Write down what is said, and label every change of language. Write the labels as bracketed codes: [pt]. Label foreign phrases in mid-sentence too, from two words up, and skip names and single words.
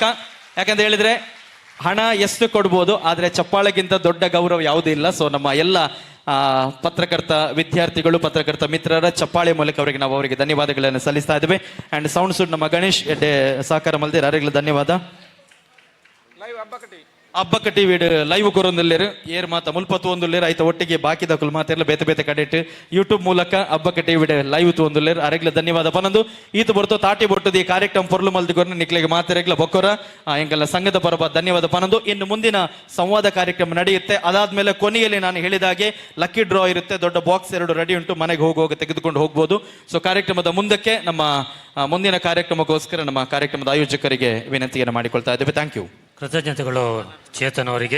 [kn] ಯಾಕಂತ ಹೇಳಿದ್ರೆ ಹಣ ಎಷ್ಟು ಕೊಡ್ಬೋದು, ಆದರೆ ಚಪ್ಪಾಳೆಗಿಂತ ದೊಡ್ಡ ಗೌರವ ಯಾವುದೂ ಇಲ್ಲ. ಸೊ ನಮ್ಮ ಎಲ್ಲ ಪತ್ರಕರ್ತ ವಿದ್ಯಾರ್ಥಿಗಳು, ಪತ್ರಕರ್ತ ಮಿತ್ರರ ಚಪ್ಪಾಳೆ ಮೂಲಕ ಅವರಿಗೆ ಧನ್ಯವಾದಗಳನ್ನು ಸಲ್ಲಿಸ್ತಾ ಇದ್ದೇವೆ. [tcy] ಅಂಡ್ ಸೌಂಡ್ ಸುಡ್ ನಮ್ಮ ಗಣೇಶ್ ಎಡ್ಡೆ ಸಹಕಾರ ಮಲ್ದಿರ [kn] ಅವರಿಗೆ ಧನ್ಯವಾದ. [tcy] ಹಬ್ಬಕಟ್ಟಿ ವೀಡು ಲೈವ್ ಕೊರೊಂದುಲ್ಲೇರು ಏರ್ ಮಾತ ಮುಲ್ಪತ್ತು ಒಂದುಲ್ಲೇರು ಆಯ್ತು ಒಟ್ಟಿಗೆ ಬಾಕಿದ ಕುಲ್ ಮಾತೆಲ್ಲ ಬೇತೆ ಬೇತೆ ಕಡೆಟ್ಟು ಯೂಟ್ಯೂಬ್ ಮೂಲಕ ಹಬ್ಬಕಟ್ಟಿ ವೀಡು ಲೈವ್ ತೊಂದುಲ್ಲೇರು ಅರೆಗ್ಲ ಧನ್ಯವಾದ ಪನಂದು ಈತು ಬರ್ತು ತಾಟಿ ಬೊಟ್ಟದು ಈ ಕಾರ್ಯಕ್ರಮ ಪೊರ್ಲು ಮಲ್ದಿಗೊರ್ನ ನಿಕ್ಲೆಗೆ ಮಾತೆರೆಗ್ಲ ಬೊಕ್ಕೊರ ಎಂಗೆಲ್ಲ ಸಂಘದ ಪರಬ ಧನ್ಯವಾದ ಪನಂದು. [kn] ಇನ್ನು ಮುಂದಿನ ಸಂವಾದ ಕಾರ್ಯಕ್ರಮ ನಡೆಯುತ್ತೆ. ಅದಾದ್ಮೇಲೆ ಕೊನೆಯಲ್ಲಿ ನಾನು ಹೇಳಿದಾಗೆ [en] lucky draw [kn] ಇರುತ್ತೆ, ದೊಡ್ಡ ಬಾಕ್ಸ್ 2 ರೆಡಿ ಉಂಟು, ಮನೆಗೆ ಹೋಗುವಾಗ ತೆಗೆದುಕೊಂಡು ಹೋಗ್ಬೋದು. ಸೊ ಕಾರ್ಯಕ್ರಮದ ಮುಂದಕ್ಕೆ ನಮ್ಮ ಮುಂದಿನ ಕಾರ್ಯಕ್ರಮಕ್ಕೋಸ್ಕರ ನಮ್ಮ ಕಾರ್ಯಕ್ರಮದ ಆಯೋಜಕರಿಗೆ ವಿನಂತಿಯನ್ನು ಮಾಡಿಕೊಳ್ತಾ ಇದ್ದೇವೆ. [en] Thank you. [kn] ಕೃತಜ್ಞತೆಗಳು ಚೇತನ್ ಅವರಿಗೆ.